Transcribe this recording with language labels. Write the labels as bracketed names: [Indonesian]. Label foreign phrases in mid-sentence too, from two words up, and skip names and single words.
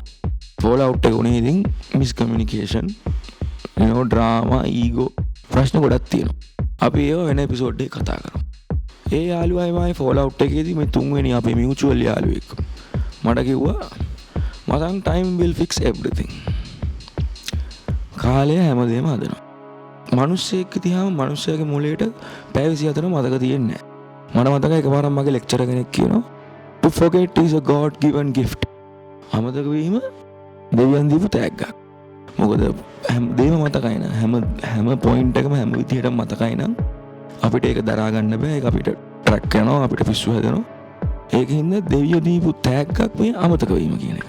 [English] fall out [Sinhala] එක උනේ ඉතින් [English] miscommunication, drama, ego [Sinhala] ප්‍රශ්න ගොඩක් තියෙනවා. අපි ඒව වෙන එපිසෝඩ් එකේ කතා කරමු. ඒ යාළුවයි මගේ [English] fall out [Sinhala] එකේදී මේ තුන්වෙනි අපේ මියුචුවල් යාළුවෙක් මට කිව්වා මතන් [English] time will fix everything. [Sinhala] කාලය හැමදේම හදනවා. මිනිස්සෙක් දිහාම මිනිස්සයාගේ මොළයට පැය 24 මතක තියෙන්නේ නැහැ. මට මතකයි එකපාරක් මගේ ලෙක්චරර් කෙනෙක් කියනවා [English] to forget is a god given gift. [Sinhala] අමතක වීම දෙවියන් දීපු තෑග්ගක්. මොකද හැමදේම මතකයි නම් හැම පොයින්ට් එකම හැම විදිහටම මතකයි නම් අපිට ඒක දරා ගන්න බෑ. ඒක අපිට ට්‍රැක් කරනවා, අපිට පිස්සු හැදෙනවා. ඒකින්ද දෙවියෝ දීපු තෑග්ගක් මේ අමතක වීම කියන එක.